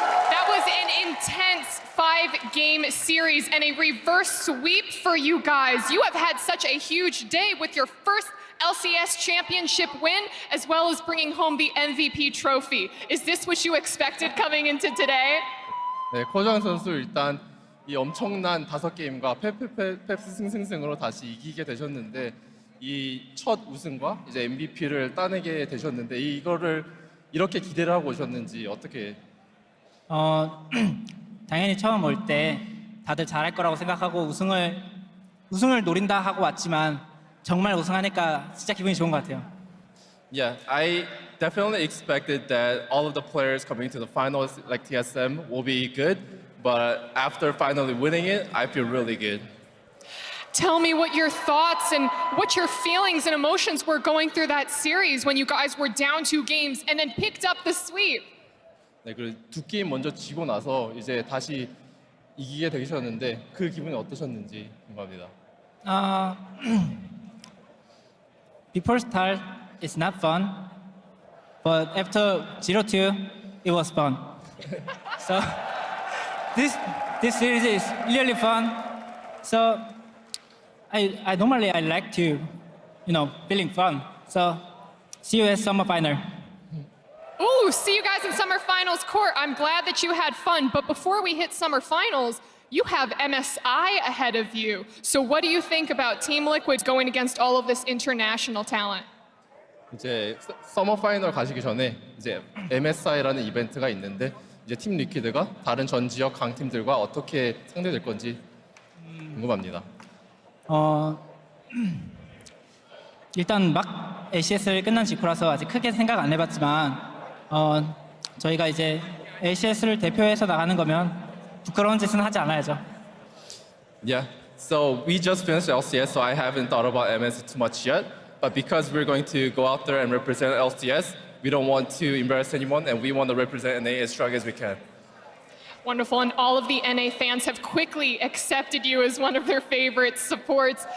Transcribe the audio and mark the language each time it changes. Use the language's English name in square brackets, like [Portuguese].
[English] That was an intense 5-game series and a reverse sweep for you guys. You have had such a huge day with your first LCS championship win, as well as bringing home the MVP trophy. Is this what you expected coming into today? [Korean] 네, 코정 선수 일단 이 엄청난 5게임과 펩스 승승승으로 다시 이기게 되셨는데 이 첫 우승과 이제 MVP를 따내게 되셨는데 이거를 이렇게 기대를 하고 오셨는지 어떻게? 당연히 처음 올 때 다들 잘할 거라고 생각하고 우승을 노린다 하고 왔지만 정말 우승하니까 진짜 기분이 좋은 것 같아요. [English] Yeah, I definitely expected that all of the players coming to the finals like TSM will be good, but after finally winning it, I feel really good. Tell me what your thoughts and what your feelings and emotions were going through that series when you guys were down 2 games and then picked up the sweep. [Korean] 네, 그리고 2게임 먼저 지고 나서 이제 다시 이기게 되셨는데 그 기분이 어떠셨는지 궁금합니다. [English] Before start, it's not fun, but after 0-2, it was fun. So this series is really fun. So I normally like to, feeling fun. So see you at summer final. Ooh, see you guys in summer finals court. I'm glad that you had fun, but before we hit summer finals, you have MSI ahead of you. So what do you think about Team Liquid going against all of this international talent? [Korean] 이제 서머 파이널 가시기 전에 이제 MSI라는 이벤트가 있는데 이제 팀 리퀴드가 다른 전 지역 강팀들과 어떻게 상대될 건지 궁금합니다. 일단 막 LCS를 끝난 직후라서 아직 크게 생각 안 해봤지만 저희가 이제 LCS를 대표해서 나가는 거면 부끄러운 짓은 하지 않아야죠. [English] Yeah. So we just finished LCS, so I haven't thought about MS too much yet. But because we're going to go out there and represent LCS, we don't want to embarrass anyone, and we want to represent NA as strong as we can. Wonderful, and all of the NA fans have quickly accepted you as one of their favorite supports.